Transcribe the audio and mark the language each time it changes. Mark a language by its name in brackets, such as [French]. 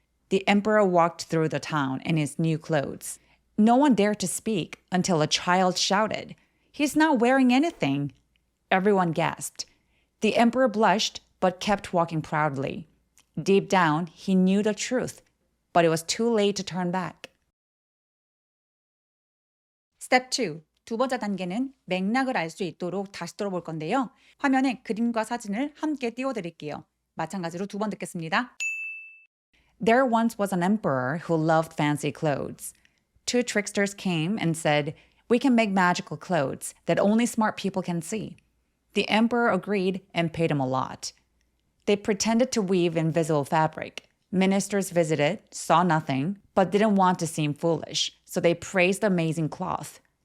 [English] The emperor walked through the town in his new clothes. No one dared to speak until a child shouted, "He's not wearing anything." Everyone gasped. The emperor blushed but kept walking proudly. Deep down, he knew the truth, but it was too late to turn back. Step 2. [Korean] 두 번째 단계는 맥락을 알 수 있도록 다시 들어볼 건데요. 화면에 그림과 사진을 함께 띄워드릴게요. 마찬가지로 2번 듣겠습니다. [English] There once was an emperor who loved fancy clothes. Two tricksters came and said, "We can make magical clothes that only smart people can see." The emperor agreed and paid him a lot. They pretended to weave invisible fabric. Ministers visited, saw nothing, but didn't want to seem foolish, so they praised the amazing cloth.